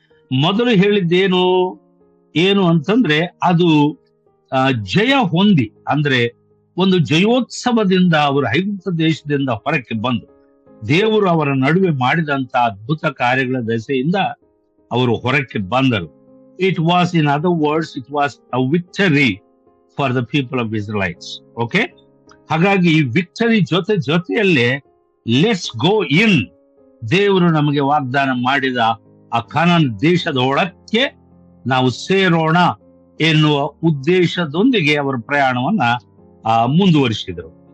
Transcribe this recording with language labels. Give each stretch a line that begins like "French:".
Kannada: ಮೊದಲು ಹೇಳಿದ್ದೇನು ಅಂತಂದ್ರೆ, ಅದು ಜಯ ಹೊಂದಿ, ಅಂದ್ರೆ ಒಂದು ಜಯೋತ್ಸವದಿಂದ ಅವರು ಐಗುಪ್ತ ದೇಶದಿಂದ ಹೊರಕ್ಕೆ ಬಂದು ದೇವರು ಅವರ ನಡುವೆ ಮಾಡಿದಂತ ಅದ್ಭುತ ಕಾರ್ಯಗಳ ದೆಸೆಯಿಂದ ಅವರು ಹೊರಕ್ಕೆ ಬಂದರು.
English: It was, in other words, it was a victory for the people of Israelites. Okay?
Kannada: ಹಾಗಾಗಿ ಈ ವಿಕ್ಟರಿ ಜೊತೆಯಲ್ಲೇ
English: let's go in,
Kannada: ದೇವರು ನಮಗೆ ವಾಗ್ದಾನ ಮಾಡಿದ ಆ ಕಾನಾನ್ ದೇಶದೊಳಕ್ಕೆ ನಾವು ಸೇರೋಣ ಎನ್ನುವ ಉದ್ದೇಶದೊಂದಿಗೆ ಅವರ ಪ್ರಯಾಣವನ್ನ ಮುಂದುವರಿಸಿದರು.